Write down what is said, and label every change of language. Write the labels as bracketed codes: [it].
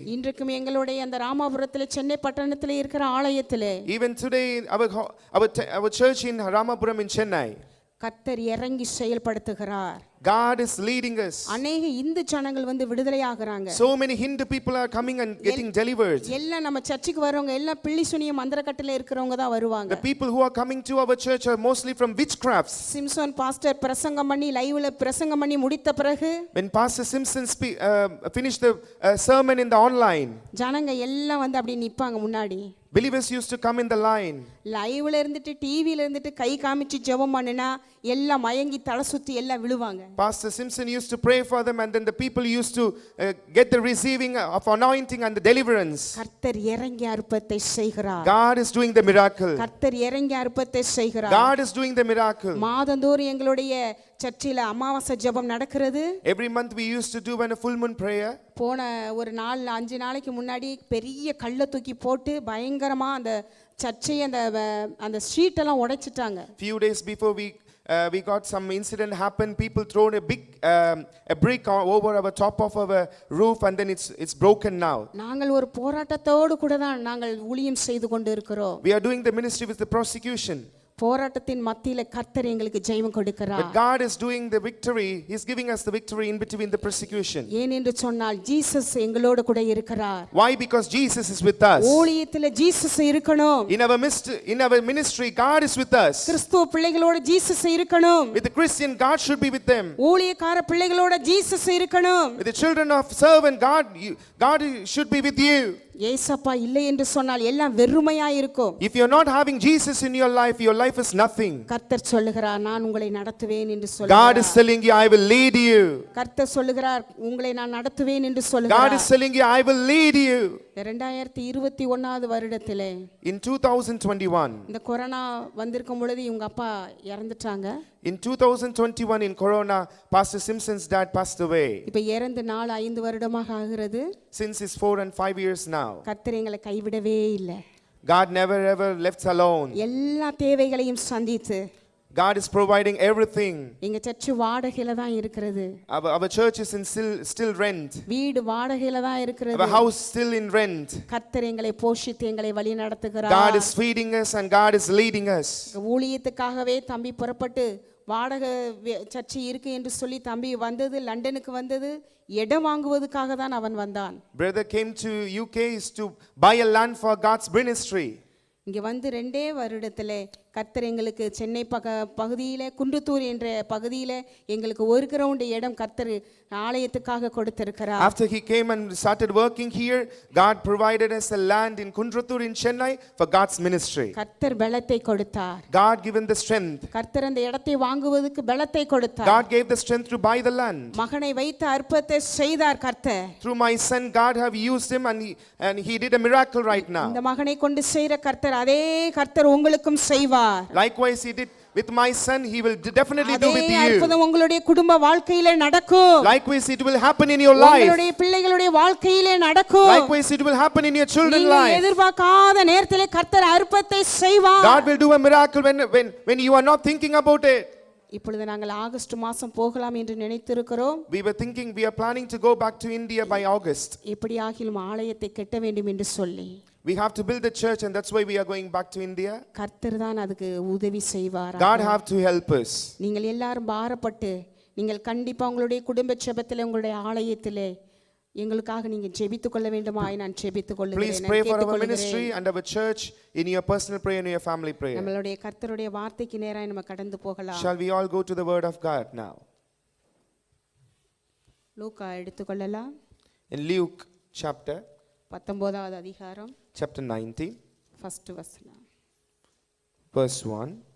[ta] இன்றைக்கும் எங்களுடைய அந்த ராமபுரத்திலே, சென்னை பட்டணத்திலே இருக்கிற ஆலயத்திலே, [en] Even today our church in Ramapuram in Chennai, [ta] கர்த்தர் இறங்கி செயல்படுத்துகிறார். [en] God is leading us. [ta] அநேக இந்து ஜனங்கள் வந்து விடுதலையாகறாங்க. [en] So many Hindu people are coming and getting delivered. [ta] எல்லாம் நம்ம சர்ச்சுக்கு வரவங்க எல்லாம் பிள்ளி சுனிய மந்திரக்கட்டில இருக்கிறவங்க தான் வருவாங்க. [en] The people who are coming to our church are mostly from witchcrafts. [ta] Simpson pastor பிரசங்கம் பண்ணி லைவ்ல பிரசங்கம் பண்ணி முடித்த பிறகு, [en] When Pastor Simpson finished the sermon in the online, [ta] ஜனங்க எல்லாம் வந்து அப்படி நிப்பாங்க முன்னாடி. [en] believers used to come in the line. [ta] லைவ்ல இருந்துட்டு டிவில இருந்துட்டு கை காமிச்சு ஜெபம் பண்ணுனா எல்லாம் மயங்கி தலை சுத்தி எல்லாம் விழுவாங்க. [en] Pastor Simpson used to pray for them, and then the people used to get the receiving of anointing and the deliverance. [ta] கர்த்தர் இறங்கி அற்புதத்தை செய்கிறார். [en] God is doing the miracle. [ta] கர்த்தர் இறங்கி அற்புதத்தை செய்கிறார். [en] God is doing the miracle. [ta] மாதந்தோறும் எங்களுடைய சர்ச்சில அமாவாசை ஜெபம் நடக்கிறது. [en] Every month we used to do a full moon prayer. [ta] போன ஒரு 5 நாளைக்கு முன்னாடி பெரிய கல்லை தூக்கி போட்டு பயங்கரமா அந்த சர்ச்சை அந்த ஷீட் எல்லாம் உடைச்சிட்டாங்க. [en] Few days before we got some incident happen. People thrown a big a brick over our top of our roof, and then it's broken now. [ta] நாங்கள் ஒரு போராட்டத்தோடு கூட தான் நாங்கள் ஊழியம் செய்து கொண்டு இருக்கிறோம். [en] We are doing the ministry with the prosecution. [ta] போராட்டத்தின் மத்தியில கர்த்தர் எங்களுக்கு ஜெயம் கொடுக்கிறார். [en] But God is doing the victory. He's giving us the victory in between the persecution. [ta] ஏனென்று சொன்னால் ஜீசஸ் எங்களோடு கூட இருக்கிறார். [en] Why? Because Jesus is with us. [ta] ஊழியத்திலே ஜீசஸ் இருக்கணும். [en] In our ministry, God is with us. [ta] கிறிஸ்துவ பிள்ளைகளோட ஜீசஸ் இருக்கணும். [en] With the Christian, God should be with them. [ta] ஊழியக்கார பிள்ளைகளோட ஜீசஸ் இருக்கணும். [en] With the children of servant, God should be with you. [ta] ஏசப்பா இல்லை என்று சொன்னால் எல்லாம் வெறுமையா இருக்கும். [en] If you're not having Jesus in your life is nothing. [ta] கர்த்தர் சொல்லுகிறார், நான் உங்களை நடத்துவேன் என்று சொல்லுகிறார். [en] God is telling you, I will lead you. [ta] கர்த்தர் சொல்லுகிறார், உங்களை நான் நடத்துவேன் என்று சொல்லுகிறார். [en] God is telling you, I will lead you. [ta] 2021 வருடத்திலே, [en] In 2021, [ta] இந்த கொரோனா வந்திருக்கும் பொழுது இவங்க அப்பா இறந்துட்டாங்க. [en] in 2021 in Corona, Pastor Simpson's dad passed away. [ta] இப்ப இறந்து 4-5 வருடமாக ஆகிறது. [en] Since it's 4 and 5 years now. [ta] கர்த்தர் எங்களை கைவிடவே இல்லை. [en] God never ever left alone. [ta] எல்லா தேவைகளையும் சந்தித்து, [en] God is providing everything. [ta] எங்க சர்ச் வாடகையில தான் இருக்கிறது. [en] Our church is in still rent. [ta] வீடு வாடகையில தான் இருக்கிறது. [en] Our house still in rent. [ta] கர்த்தர் எங்களை போஷித்து எங்களை வழி நடத்துகிறார். [en] God is feeding us and God is leading us. [ta] ஊழியத்துக்காகவே தம்பி புறப்பட்டு வாடகை சர்ச்சை இருக்கு என்று சொல்லி தம்பி வந்தது, லண்டனுக்கு வந்தது இடம் வாங்குவதற்காக தான் அவன் வந்தான். [en] Brother came to UK is to buy a land for God's ministry. [ta] இங்க வந்து 2 வருடத்திலே கர்த்தர் எங்களுக்கு சென்னை பகுதியிலே குன்றத்தூர் என்ற பகுதியிலே எங்களுக்கு ஒரு கிரவுண்ட் இடம் கர்த்தர் ஆலயத்துக்காக கொடுத்திருக்கிறார். [en] After he came and started working here, God provided us a land in Kundrathur in Chennai for God's ministry. [ta] கர்த்தர் பலத்தை கொடுத்தார். [en] God given the strength. [ta] கர்த்தர் அந்த இடத்தை வாங்குவதற்கு பலத்தை கொடுத்தார். [en] God gave the strength to buy the land. [ta] மகனை வைத்து அற்புதத்தை செய்தார் கர்த்தர். [en] Through my son, God have used him and he did a miracle right now. [ta] இந்த மகனை கொண்டு செய்கிற கர்த்தர் அதே கர்த்தர் உங்களுக்கும் செய்வார். [en] Likewise he did with my son, he will definitely do with [ta] அதே [en] you. [ta] அற்புதம் உங்களுடைய குடும்ப வாழ்க்கையிலே நடக்கும். [en] Likewise it will happen in your life. [ta] உங்களுடைய பிள்ளைகளுடைய வாழ்க்கையிலே நடக்கும். [en] Likewise it will happen in your children's [ta] நீங்கள் [en] life. [ta] எதிர்பார்க்காத நேரத்திலே கர்த்தர் அற்புதத்தை செய்வார். [en] God will do a miracle when you are not thinking about it. [ta] இப்பொழுது நாங்கள் ஆகஸ்ட் மாதம் போகலாம் என்று நினைத்திருக்கிறோம். [en] We are planning to go back to India by August. [ta] எப்படி ஆகிலும் ஆலயத்தை கட்ட வேண்டும் என்று சொல்லி [en] We have to build a church, and that's why we are going back to India. [ta] கர்த்தர் தான் அதுக்கு உதவி செய்வார். [en] God have to help us. [ta] நீங்கள் எல்லாரும் பாரப்பட்டு நீங்கள் கண்டிப்பாக உங்களுடைய குடும்ப ஜெபத்தில் உங்களுடைய ஆலயத்திலே எங்களுக்காக நீங்க ஜெபித்துக் கொள்ள வேண்டுமாய் நான் ஜெபித்துக் [en] Please pray for our ministry and our church in your personal prayer and your family prayer. [ta] நம்மளுடைய கர்த்தருடைய வார்த்தைக்கு நேராய் நம்ம கடந்து போகலாம். [en] Shall we all go to the word of God now? [ta] லூக்கா எடுத்துக்கொள்ளலாம். [en] In Luke chapter [ta] 19வது அதிகாரம் [en] chapter 19 [ta] first வசனம் [en] verse 1.